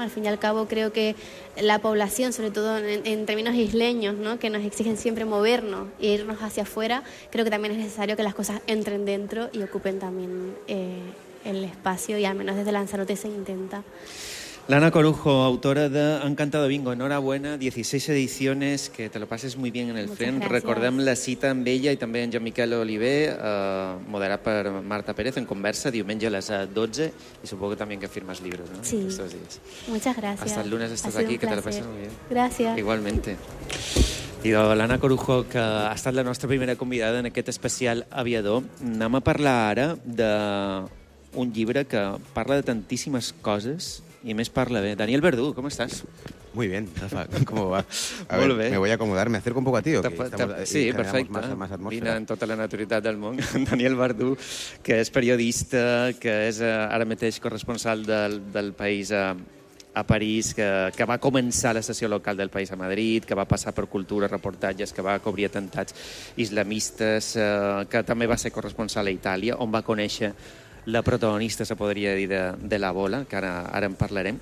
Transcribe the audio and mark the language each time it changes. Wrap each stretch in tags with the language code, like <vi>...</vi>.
<es>Al fin y al cabo creo que la población, sobre todo en términos isleños, ¿no?, que nos exigen siempre movernos e irnos hacia afuera, creo que también es necesario que las cosas entren dentro y ocupen también el espacio, y al menos desde Lanzarote se intenta. Lana Corujo, autora de Encantado Bingo, enhorabuena, 16 ediciones, que te lo pases muy bien en el FLEM.</es> <ca>Recordem la cita amb ella i també en Jean-Miquel Oliver, moderat per Marta Pérez, en conversa, diumenge a les 12, i supongo que també que firmes llibres, no? Sí. Aquestos dies.</ca> <es>Muchas gracias. Hasta el lunes estàs aquí, que te lo pases muy bien. Gracias.</es> <ca>Igualmente. I de l'Anna Corujo, que ha estat la nostra primera convidada en aquest especial Aviador, anem a parlar ara d'un llibre que parla de tantíssimes coses,</ca> <es>y me esparla bien. Daniel Verdú, ¿cómo estás? Muy bien, Rafa, ¿cómo va? A ver, bé. Me voy a acomodar, me acerco un poco a ti, ¿o sí, perfecto. Más</es> <ca>vine en tota la naturalitat del món. Daniel Verdú, que és periodista, que és ara mateix corresponsal del País a París, que va començar la sessió local del País a Madrid, que va passar per cultura, reportatges, que va cobrir atemptats islamistes, que també va ser corresponsal a Itàlia, on va conèixer la protagonista, se podria dir, de La Bola, que ara en parlarem.</ca>